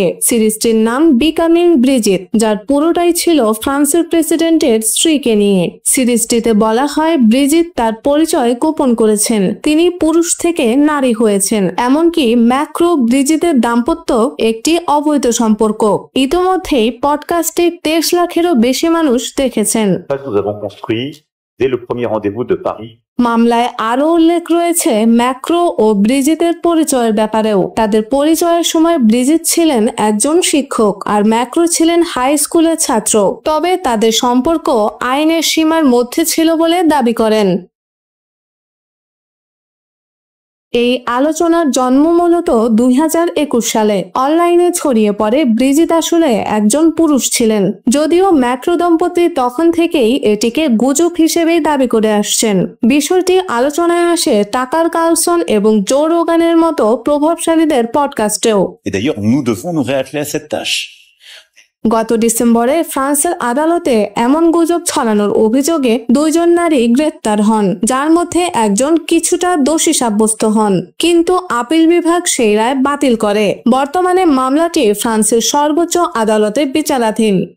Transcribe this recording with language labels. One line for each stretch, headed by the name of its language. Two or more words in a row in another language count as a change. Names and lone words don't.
Bangla: সিরিজটির নাম বিকামিং ব্রিজিট, যার পুরোটাই ছিল ফ্রান্সের প্রেসিডেন্টের স্ত্রীকে নিয়ে। সিরিজটিতে বলা হয় ব্রিজিট তার পরিচয় গোপন করেছেন, তিনি পুরুষ থেকে নারী হয়েছেন, এমনকি ম্যাক্রো ব্রিজিটের দাম্পত্য একটি অবৈধ সম্পর্ক। ইতোমধ্যেই পডকাস্টে 23 লাখেরও বেশি মানুষ দেখেছেন।
French: Dès le premier rendez-vous de Paris.
Bangla: মামলায় আরো উল্লেখ রয়েছে ম্যাক্রো ও ব্রিজিতের পরিচয়ের ব্যাপারেও। তাদের পরিচয়ের সময় ব্রিজিট ছিলেন একজন শিক্ষক আর ম্যাক্রো ছিলেন
English: high school
Bangla: ছাত্র, তবে তাদের সম্পর্ক আইনের সীমার মধ্যে ছিল বলে দাবি করেন। এই আলোচনার জন্ম মূলত 2021 সালে। অনলাইনে ছড়িয়ে পড়ে ব্রিজিট আসলে একজন পুরুষ ছিলেন, যদিও ম্যাক্রো দম্পতি তখন থেকেই এটিকে গুজব হিসেবেই দাবি করে আসছেন। বিষয়টি আলোচনায় আসে টাকার কার্লসন এবং জো রোগানের মতো প্রভাবশালীদের পডকাস্টেও।
French: Et d'ailleurs, nous devons nous réatteler à cette tâche.
Bangla: গত ডিসেম্বরে ফ্রান্সের আদালতে এমন গুজব ছড়ানোর অভিযোগে 2 জন নারী গ্রেপ্তার হন, যার মধ্যে একজন কিছুটা দোষী সাব্যস্ত হন, কিন্তু আপিল বিভাগ সেই রায় বাতিল করে। বর্তমানে মামলাটি ফ্রান্সের সর্বোচ্চ আদালতে বিচারাধীন।